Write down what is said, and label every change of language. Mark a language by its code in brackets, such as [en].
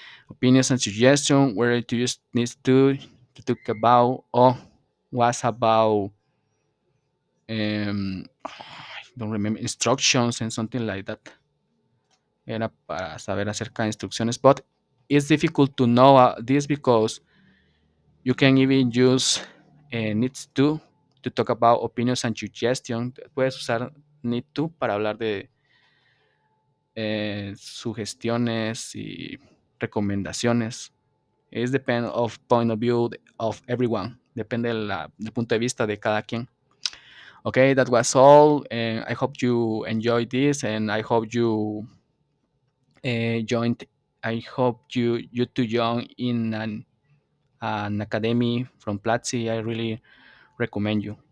[en] Opinions and suggestions where to use these to talk about or was about I don't remember instructions and something like that. [es] Era para saber acerca de instrucciones, [en] but it's difficult to know this because you can even use needs to talk about opinions and suggestions. [es] Puedes usar need to para hablar de sugestiones y recomendaciones. [en] It depends of point of view of everyone. [es] Depende del punto de vista de cada quien. [en] Okay, that was all. And I hope you enjoyed this, and I hope you joined. I hope you to join in an academy from Platzi. I really recommend you.